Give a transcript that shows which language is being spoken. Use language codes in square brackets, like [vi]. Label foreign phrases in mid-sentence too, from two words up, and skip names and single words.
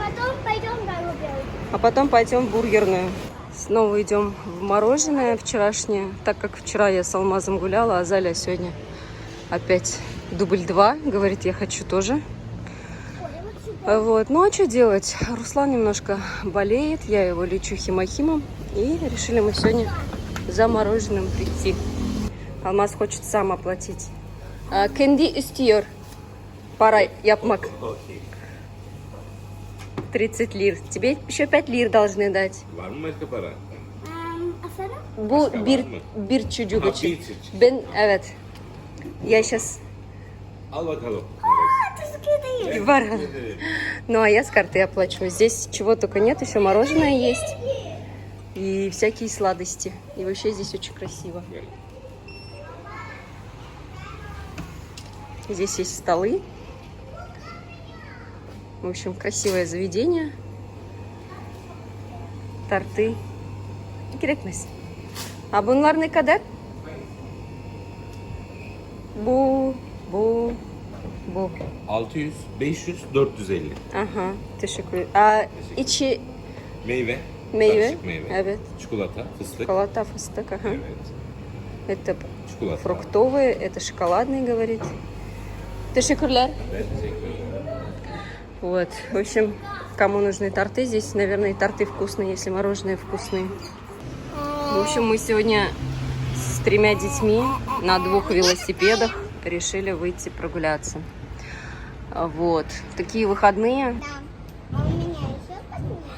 [ru] А потом пойдем в бургерную. Снова идем в мороженое вчерашнее, так как вчера я с Алмазом гуляла, а Заля сегодня опять дубль 2, говорит, я хочу тоже. Вот, ну а что делать? Руслан немножко болеет, я его лечу химохимом, и решили мы сегодня за мороженым прийти. Алмаз хочет сам оплатить. [tr] Кенди istiyor. Para yapmak. [ru] 30 лир. Тебе еще 5 лир должны дать. [tr] Var mı başka para? Bu bir çocuk için. Ben evet. [ru] Я сейчас [tr] Al bakalım. Var. [ru] Ну а я с карты оплачиваю. Здесь чего только нет, еще мороженое есть и всякие сладости. И вообще здесь очень красиво. Здесь есть столы. В общем, красивое заведение. Торты. [tr] Gerekmez. Bunlar ne kadar? Bu. 600, 500, 450. Aha, teşekkür. İçi Meyve. meyve. Karışık meyve. Evet. Çikolata, fıstık. [ru] Шоколад, фистек, ага. [tr] Evet. [ru] Это [tr] Çikolata. [ru] фруктовые, это шоколадные, говорит. [tr] Teşekkürler. Evet, teşekkür ederim. [ru] Вот, в общем, кому нужны торты, здесь, наверное, и торты вкусные, если мороженое вкусные. В общем, мы сегодня с 3 детьми на 2 велосипедах решили выйти прогуляться. Вот, такие выходные.